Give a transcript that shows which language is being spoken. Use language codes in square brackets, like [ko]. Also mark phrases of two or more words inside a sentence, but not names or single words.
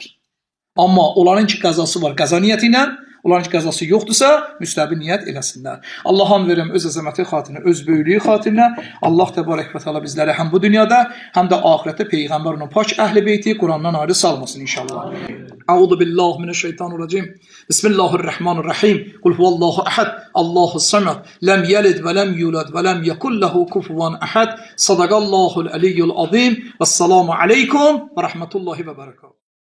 [az] Amma onların ki qəzası var, qəza niyyəti ilə, onların ki qəzası yoxdursa, müstəbi niyyət eləsinlər. Allah'ın verəm öz əzəməti xatirinə, öz böyüklüyü xatirinə. Allah təbarək və təala bizləri həm bu dünyada, həm də ahirətdə Peyğəmbərin pak əhl-i beyti Qurandan ayrı salmasın inşallah. [ar] أعوذ بالله من الشيطان الرجيم بسم الله الرحمن الرحيم. قل هو الله أحد الله الصمد لم يلد ولم يولد ولم يكن له كفوا أحد. صدق الله العلي العظيم والسلام عليكم ورحمة الله وبركاته.